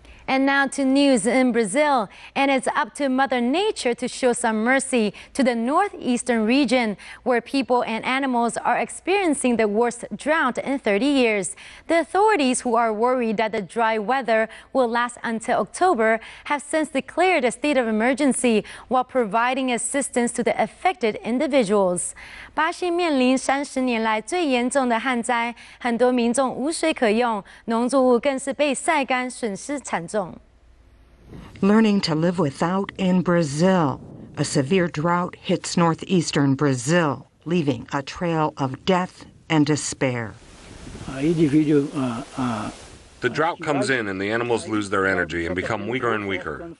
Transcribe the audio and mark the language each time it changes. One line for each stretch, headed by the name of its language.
English: And now to news in Brazil, and it's up to Mother Nature to show some mercy to the northeastern region, where people and animals are experiencing the worst drought in 30 years. The authorities, who are worried that the dry weather will last until October, have since declared a state of emergency while providing assistance to the affected individuals.
Chinese: 巴西面临30年来最严重的旱灾，很多民众无水可用，农作物更是被晒干，损失惨重。
English: Learning to live without in Brazil. A severe drought hits northeastern Brazil, leaving a trail of death and despair. The drought comes in and the animals lose their energy and become weaker and weaker.